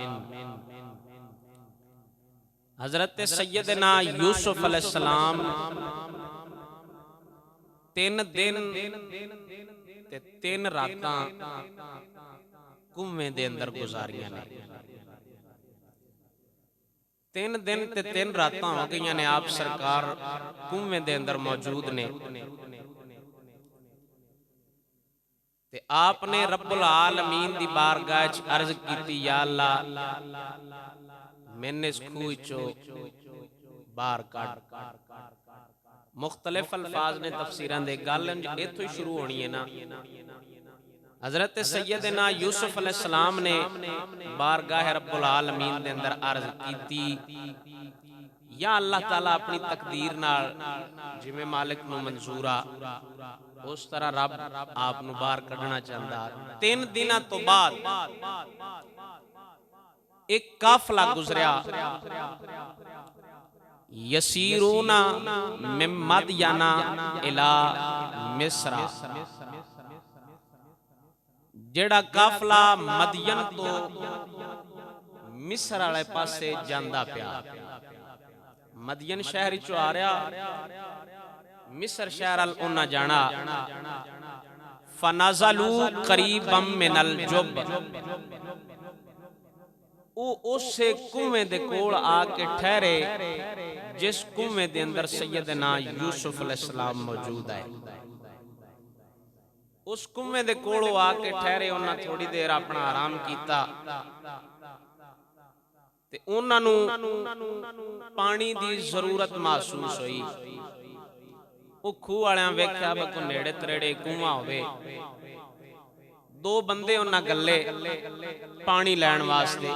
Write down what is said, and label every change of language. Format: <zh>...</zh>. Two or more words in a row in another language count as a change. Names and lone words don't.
<pa>حضرت سیدنا یوسف علیہ السلام 3 دن تے 3 راتاں کھوہ دے اندر گزاریاں نے. 3 دن تے 3 راتاں ہو گئیاں نے آپ سرکار کھوہ دے اندر موجود نے تے آپ نے رب العالمین دی بارگاہ چ عرض کیتی، یا اللہ مینوں اس کھوہ چوں باہر کڈھ. مختلف الفاظ نے تفسیراں دے گل ایتھوں ہی شروع ہونی ہے نا. حضرت سیدنا یوسف علیہ السلام نے بارگاہ رب العالمین دے اندر عرض کیتی، یا اللہ تعالیٰ اپنی تقدیر نال جویں مالک نوں منظور آ اس طرح رب آپ نوں باہر کڈھنا چاہندا. 3 دناں توں بعد اک قافلہ گزریا,</pa> <ar>يسيرون من مدين إلى مصر.</ar> <pa>جیہڑا قافلہ مدین توں مصر والے پاسے جاندا پیا. مدین شہر چوں آ رہا، مصر شہر ول انہاں جانا.</pa> <ar>فنزلوا قريبا من الجب.</ar> <pa>اسے کھوہ دے کول آکے ٹھہرے جس کھوہ دے اندر سیدنا یوسف علیہ السلام موجود ہے. اس کھوہ دے کول آکے ٹھہرے، انہاں تھوڑی دیر اپنا آرام کیتا تے انہاں نوں پانی دی ضرورت محسوس ہوئی. او کھوہ والیاں ویکھیا وا کوئی نیڑے تیڑے کھوہ ہووے. 2 بندے انہاں گھلے پانی لین واسطے.</pa>